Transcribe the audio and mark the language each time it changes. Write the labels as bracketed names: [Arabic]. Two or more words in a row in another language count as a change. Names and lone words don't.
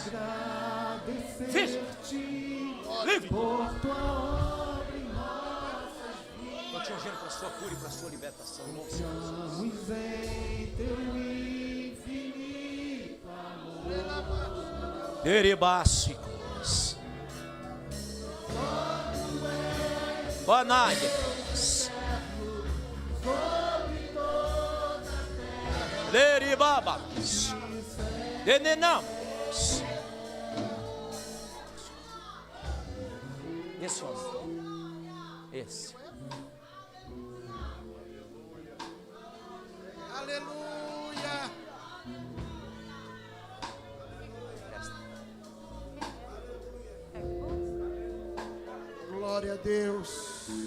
[Portuguese] Veja! Livre! Estou te ungindo para a sua cura e para a sua libertação. Em nome do Senhor Jesus. Deribássicos. Banaias. Deribabas. Denenamos. Esse homem. Esse. Aleluia. Glória a Deus.